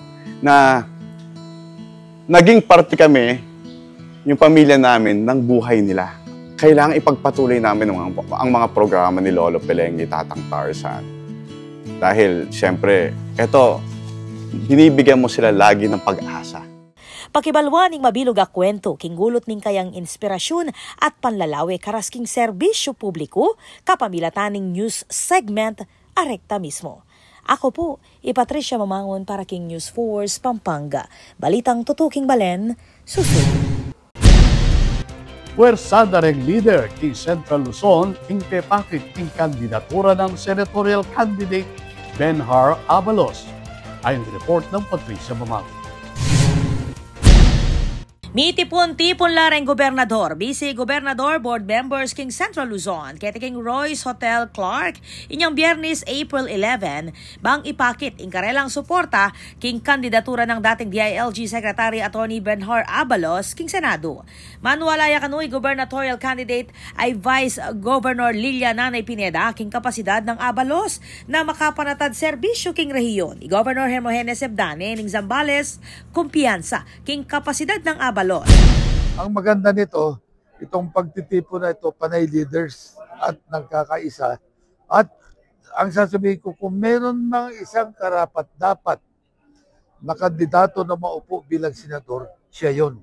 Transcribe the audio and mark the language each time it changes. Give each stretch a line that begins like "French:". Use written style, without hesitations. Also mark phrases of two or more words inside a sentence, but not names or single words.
Filipino: Na naging parte kami, yung pamilya namin, ng buhay nila. Kailangan ipagpatuloy namin ang mga programa ni Lolo Peleng, ni Tatang Tarzan. Dahil siyempre, eto, binibigyan mo sila lagi ng pag-asa.
Pampanga: Pakibalwa ning mabilog a kwento, king gulot ning kayang inspirasyon at panlalawe karas king serbisyo publiko, kapamilatan ning
English: news segment,
Pampanga: arekta mismo. Ako po, Patricia Mamangon para King News Force, Pampanga. Balitang tutuking balen, susunod. Puwersada ring leader king Central Luzon, king pepakit king kandidatura ng
English: senatorial candidate
Pampanga: Benhar Abalos.
Filipino: Ayon report ng Patricia Mamang.
Pampanga: Mitipon-tipon lareng gobernador, Vice Gobernador,
English: board members
Pampanga: king Central Luzon, kete king Royce Hotel Clark, inyong Biyernes, April 11, bang ipakit ing karelang suporta king kandidatura ng dating DILG Secretary Attorney Benhar Abalos king Senado. Manualaya kanoy
English: gubernatorial candidate
Pampanga: ay Vice Governor Lilia Nanay Pineda king kapasidad ng Abalos na makapanatad serbisyo king rehiyon. Governor Hermogenes Sebdane ning Zambales, kumpiyansa king kapasidad ng Abalos.
Filipino: Ang maganda nito, itong pagtitipon na ito, panay leaders. at nagkakaisa. At ang sasabihin ko, kung meron mang isang karapat-dapat na kandidato na maupo bilang senador, siya yon.